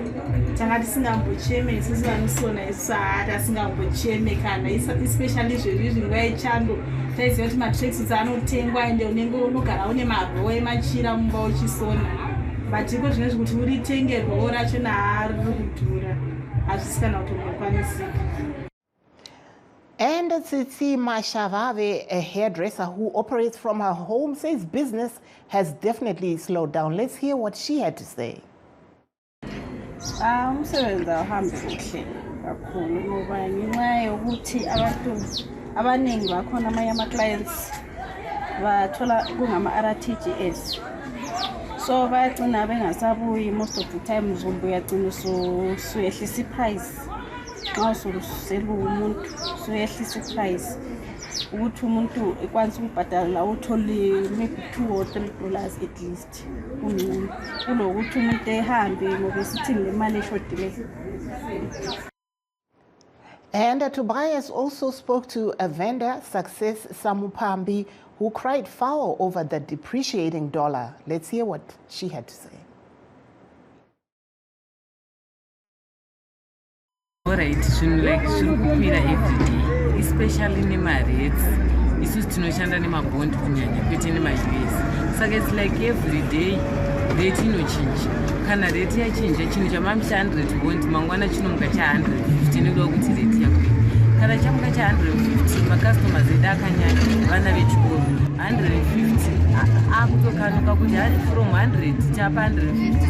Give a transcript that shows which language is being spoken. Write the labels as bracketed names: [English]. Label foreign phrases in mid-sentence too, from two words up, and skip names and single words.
[Shona] Tanga tisingambocheme isusu vanosona isusu tasingambocheme kana especially zvezvizvi nguva yechando taiziva kuti matracksuits anotengwa ende unenge unogara une maroo emachira mumba uchisona. But iko zvinezvi kuti uritenge roo racho naariri kudhura hazvisi kana kutongokwanisika. [English] And Tsitsi Mashavave, a hairdresser who operates from her home, says business has definitely slowed down. Let's hear what she had to say. [North Ndebele] Umsebenzi awuhambi kuhle kakhulu ngoba ngenxa yokuthi abantu abaningi bakhona amanye ama-clients bathola kungama-RTGS, so bayagcina bengasabuyi. [English] Most of the time [North Ndebele] uzombe uyagcina usuyehlisa i-price. Nxa ususela umuntu suyehlisa i-price ukuthi umuntu ekwanisa ukubhadala uthole [English] maybe $2 or $3 at least [North Ndebele] kunokuthi umuntu ehambe ngoba sithi ngemali eshodileyo. [English] And Tobias also spoke to a vendor, Success Samupambi, who cried foul over the depreciating dollar. Let's hear what she had to say. Alright, like [Shona] zviri [English] everyday, especially [Shona] nemaRates. Isusu tinoshanda nemabond kunyanya kwete nema-US. Saka [English] it's like everyday rate [Shona] inochinja. Kana rate yachinja chinhu chamamusha 100 bond mangwana chinomuka cha150 nekuda kuti rate yakwira. Kana chamuka cha150 macustomers edu akanyanya vana vechikoro 150 akutokanuka kuti from 100 chapa 150.